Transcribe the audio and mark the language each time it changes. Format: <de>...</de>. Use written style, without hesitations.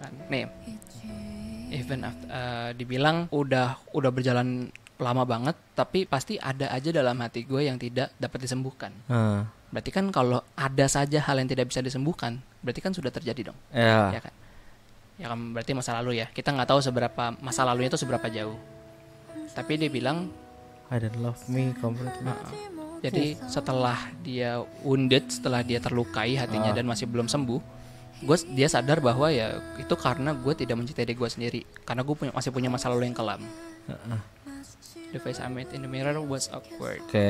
<id>Nih, even dibilang udah berjalan lama banget, tapi pasti ada aja dalam hati gue yang tidak dapat disembuhkan. Berarti kan kalau ada saja hal yang tidak bisa disembuhkan, berarti kan sudah terjadi dong. Ya kan? Ya kan, berarti masa lalu ya. Kita nggak tahu seberapa masa lalunya itu seberapa jauh. Tapi dia bilang</id> <en>I don't love me completely.</en> <id>Jadi setelah dia wounded, setelah dia terlukai hatinya dan masih belum sembuh, dia sadar bahwa ya itu karena gue tidak mencintai diri gue sendiri, karena gue masih punya masa lalu yang kelam.</id> <en>The face I made in the mirror was awkward.</en>